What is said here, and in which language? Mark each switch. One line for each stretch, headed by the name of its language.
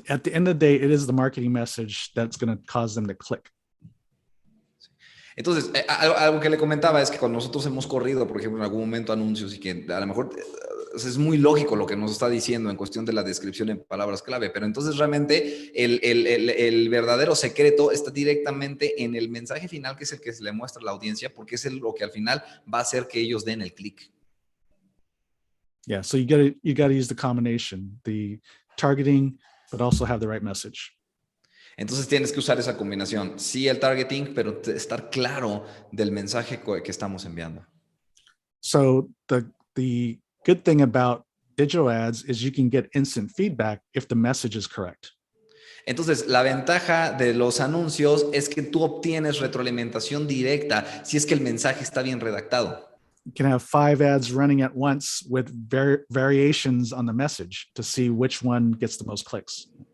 English: At the end of the day, it is the marketing message that's going to cause them to click.
Spanish: Entonces, algo que le comentaba es que cuando nosotros hemos corrido, por ejemplo, en algún momento anuncios y que a lo mejor es muy lógico lo que nos está diciendo en cuestión de la descripción en palabras clave, pero entonces realmente el verdadero secreto está directamente en el mensaje final, que es el que se le muestra a la audiencia, porque es lo que al final va a hacer que ellos den el clic.
English: Yeah, so you gotta use the combination, the targeting, but also have the right message.
Spanish: Entonces tienes que usar esa combinación. Sí, el targeting, pero estar claro del mensaje que estamos enviando.
English: So the good thing about digital ads is you can get instant feedback if the message is correct.
Spanish: Entonces, la ventaja de los anuncios es que tú obtienes retroalimentación directa si es que el mensaje está bien redactado.
English: You can have 5 ads running at once with variations on the message to see which one gets the most clicks.